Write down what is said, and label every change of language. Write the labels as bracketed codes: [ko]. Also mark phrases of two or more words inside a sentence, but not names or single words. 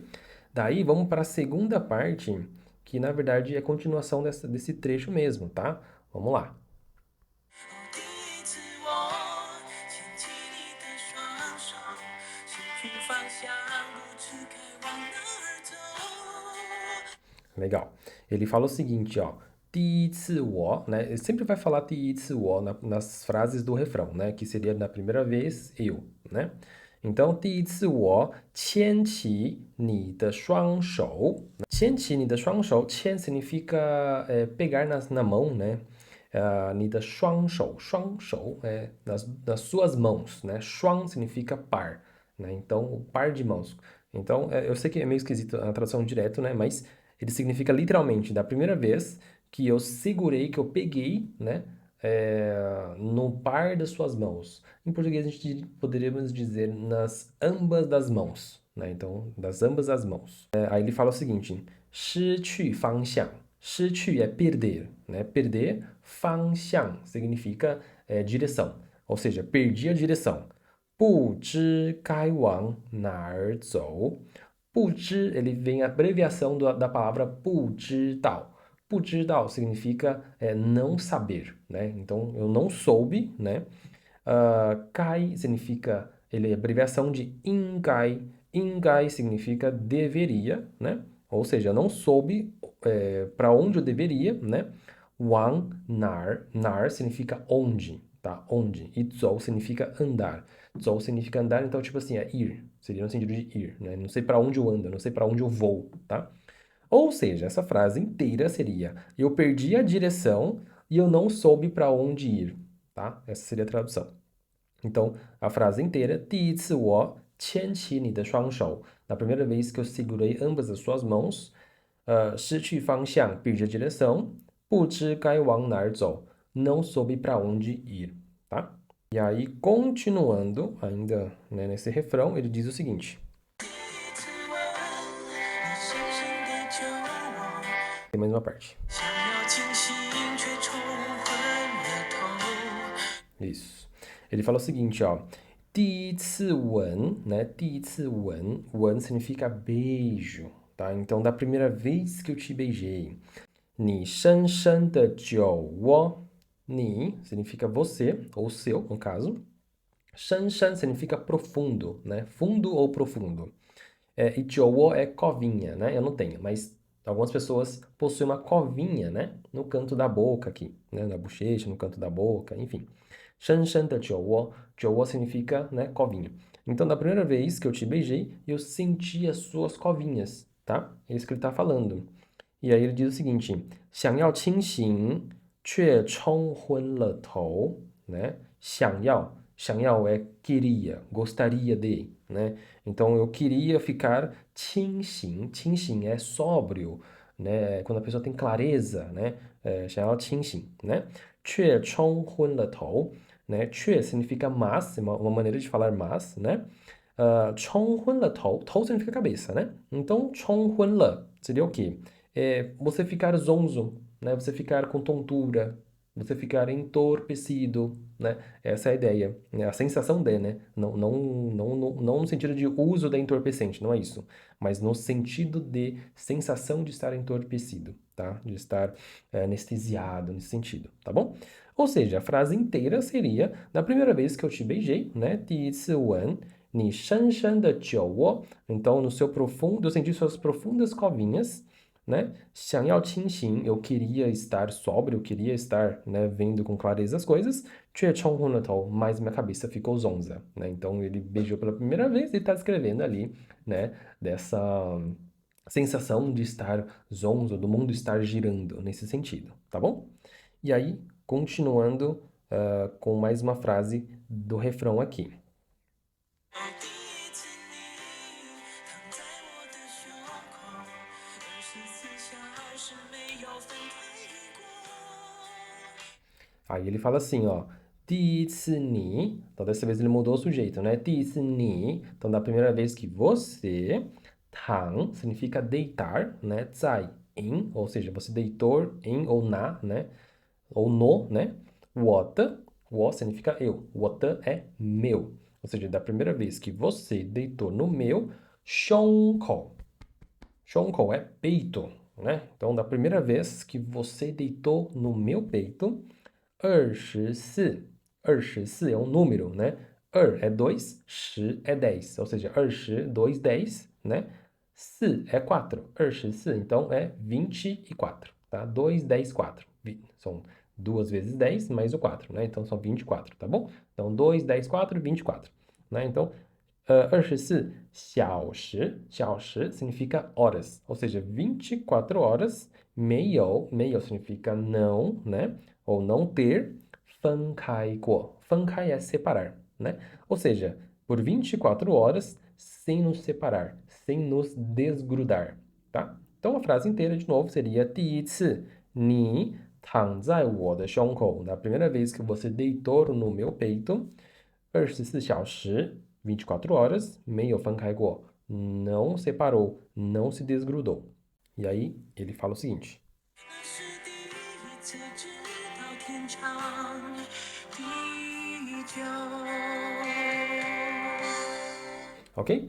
[pt] Daí vamos para a segunda parte, que na verdade é continuação desse trecho mesmo, tá? Vamos lá. Legal. Ele fala o seguinte, ó. [zh] 第一次我, [pt] né? Ele sempre vai falar [zh] 第一次我 [pt] nas frases do refrão, né? Que seria na primeira vez eu, né? Então, [zh] 第一次我牵起你的双手. 牵起你的双手, [pt] 牵 significa pegar na mão, né? [zh] 你的双手, [pt] 双手 é nas suas mãos, né? 双 significa par, né? Então, o par de mãos. Então, eu sei que é meio esquisito a tradução direto, né? Mas ele significa literalmente da primeira vez que eu segurei, que eu peguei, né? No par das suas mãos. Em português a gente poderíamos dizer nas ambas das mãos, né? Então, das ambas as mãos. Aí ele fala o seguinte, [zh] 失去方向. [pt] 失去 é perder, né? Perder, 方向 significa direção. Ou seja, perdi a direção. [zh] 不知该往哪儿走. 不知, [pt] ele vem a abreviação da palavra 不知道. 不知道 significa não saber, né? Então, eu não soube, né? Kai significa, ele é abreviação de 应该. 应该 significa deveria, né? Ou seja, eu não soube para onde eu deveria, né? Wang, nar, nar significa onde, tá? Onde. E zou significa andar. Zou significa andar, então, tipo assim, é ir. Seria no sentido de ir, né? Não sei para onde eu ando, não sei para onde eu vou, tá? Ou seja, essa frase inteira seria: eu perdi a direção e eu não soube para onde ir, tá? Essa seria a tradução. Então, a frase inteira: [zh] 第一次我牵起你的双手. [pt] Na primeira vez que eu segurei ambas as suas mãos, [zh] 失去方向, [pt] perdi a direção, [zh] 不知该往哪儿走, [pt] não soube para onde ir, tá? E aí, continuando ainda, né, nesse refrão, ele diz o seguinte. Tem mais uma parte. Isso. Ele fala o seguinte, ó. [zh] 第一次吻, né? 第一次吻, [pt] 吻 significa beijo, tá? Então, da primeira vez que eu te beijei. [zh] 你深深的酒窝， [pt] 你 significa você, ou seu, no caso. 深深 significa profundo, né? Fundo ou profundo. E 酒窝 é covinha, né? Eu não tenho, mas algumas pessoas possuem uma covinha, né? No canto da boca aqui, né? Na bochecha, no canto da boca, enfim. [zh] 深深的酒窝， [pt] 酒窝 significa, né, covinha. Então, da primeira vez que eu te beijei, eu senti as suas covinhas, tá? É isso que ele está falando. E aí ele diz o seguinte: [zh] 想要清醒，却冲昏了头，né? [pt] 想要 é queria, gostaria de, né? Então eu queria ficar 清醒 é sóbrio, né? Quando a pessoa tem clareza, né? [zh] 想要清醒, né? 却冲昏了头, [pt] né? 却 significa mas, uma maneira de falar mas, né? [zh] 冲昏了头 [pt] significa cabeça, né? Então [zh] 冲昏了 [pt] seria o quê? Você ficar zonzo, né? Você ficar com tontura, você ficar entorpecido, né? Essa é a ideia, né? A sensação de, né? Não no sentido de uso da entorpecente, não é isso. Mas no sentido de sensação de estar entorpecido, tá? De estar anestesiado nesse sentido, tá bom? Ou seja, a frase inteira seria, na primeira vez que eu te beijei, né? [zh] 第一次吻你深深的酒窝, [pt] então no seu profundo, eu senti suas profundas covinhas, né? [zh] 想要清醒, [pt] eu queria estar sóbrio, eu queria estar, né, vendo com clareza as coisas. [zh] 却冲昏了头, [pt] mas minha cabeça ficou zonza, né? Então ele beijou pela primeira vez e está descrevendo ali, né, dessa sensação de estar zonzo, do mundo estar girando nesse sentido, tá bom? E aí, continuando com mais uma frase do refrão aqui. [zh] 第一次你躺在我的胸口，24小时没有分开过。 [pt] Aí ele fala assim, ó. [zh] 第一次你, [pt] então dessa vez ele mudou o sujeito, né? [zh] 第一次你, [pt] então da primeira vez que você, 躺 significa deitar, né? 在 em, ou seja, você deitou em ou na, né? Ou no, né? 我 significa eu, 我的 é meu. Ou seja, da primeira vez que você deitou no meu 胸口. 胸口 é peito, né? Então, da primeira vez que você deitou no meu peito, 24, 24 é um número, né? 2 é 2, 10 é 10, ou seja, 22, 10, né? 4 é 4, 24, então é 24, tá? 2, 10, 4. São 2 vezes 10 mais o 4, né? Então são 24, tá bom? Então 2, 10, 4, 24, né? Então 24 小时 significa horas, ou seja, 24 horas, 没有 significa não, né? Ou não ter, [zh] 分开过. 分开 [pt] é separar, né? Ou seja, por 24 horas sem nos separar, sem nos desgrudar, tá? Então a frase inteira de novo seria [zh] 第一次你躺在我的胸口, [pt] na primeira vez que você deitou no meu peito, 24 小时 24 horas, [zh] 没有分开过, [pt] não separou, não se desgrudou. E aí ele fala o seguinte. [zh] 那是第一次知道天长地久。 [pt] Ok?